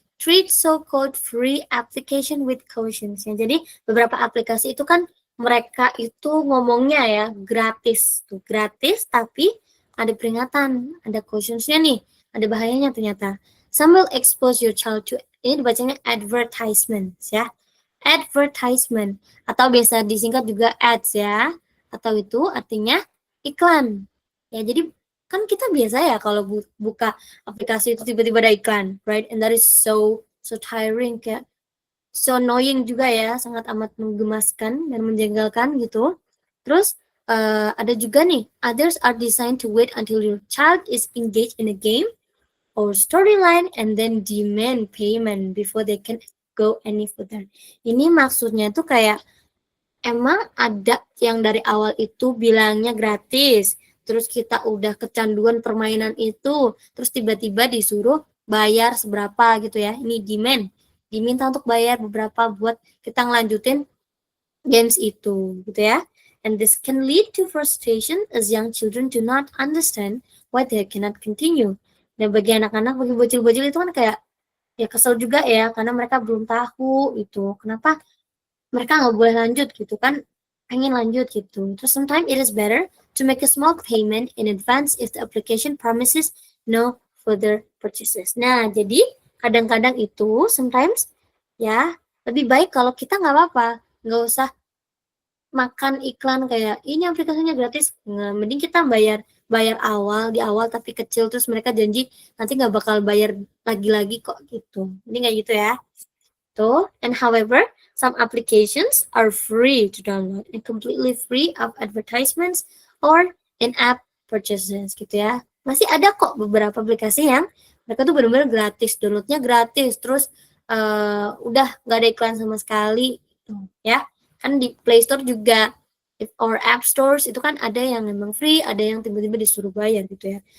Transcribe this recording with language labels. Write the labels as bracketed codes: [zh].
[en] Treat so-called free application with cautions. [id] Ya, jadi beberapa aplikasi itu kan mereka itu ngomongnya ya gratis. Tuh, gratis tapi ada peringatan, ada cautionsnya nih. Ada bahayanya ternyata. [en] Some will expose your child to, [id] ini dibacanya [en] advertisements ya. [id] Advertisement atau biasa disingkat juga ads ya. Atau itu artinya iklan. Ya, jadi kan kita biasa ya kalau buka aplikasi itu tiba-tiba ada iklan, [en] right? And that is so tiring, [id] kayak [en] so annoying [id] juga ya, sangat amat menggemaskan dan menjengkelkan gitu. Terus ada juga nih, [en] others are designed to wait until your child is engaged in a game or storyline and then demand payment before they can go any further. [id] Ini maksudnya tuh kayak emang ada yang dari awal itu bilangnya gratis, terus kita udah kecanduan permainan itu, terus tiba-tiba disuruh bayar seberapa gitu ya. Ini diminta untuk bayar beberapa buat kita ngelanjutin games itu gitu ya. [en] And this can lead to frustration as young children do not understand why they cannot continue. [id] Dan bagi anak-anak, bagi bocil-bocil itu kan kayak ya kesel juga ya, karena mereka belum tahu itu kenapa mereka nggak boleh lanjut gitu kan, pengen lanjut gitu. [en] Terus sometimes it is better to make a small payment in advance if the application promises no further purchases. [id] Nah, jadi kadang-kadang itu sometimes ya lebih baik kalau kita nggak apa-apa, nggak usah makan iklan kayak ini aplikasinya gratis. Nah, mending kita bayar awal di awal tapi kecil, terus mereka janji nanti nggak bakal bayar lagi kok gitu. Ini nggak gitu ya. [en] Tuh, and however, some applications are free to download and completely free of advertisements or in-app purchases gitu ya. [id] Masih ada kok beberapa aplikasi yang mereka tuh benar-benar gratis, downloadnya gratis, terus udah nggak ada iklan sama sekali gitu ya. Kan di Play Store juga or App Stores itu kan ada yang memang free, ada yang tiba-tiba disuruh bayar gitu ya.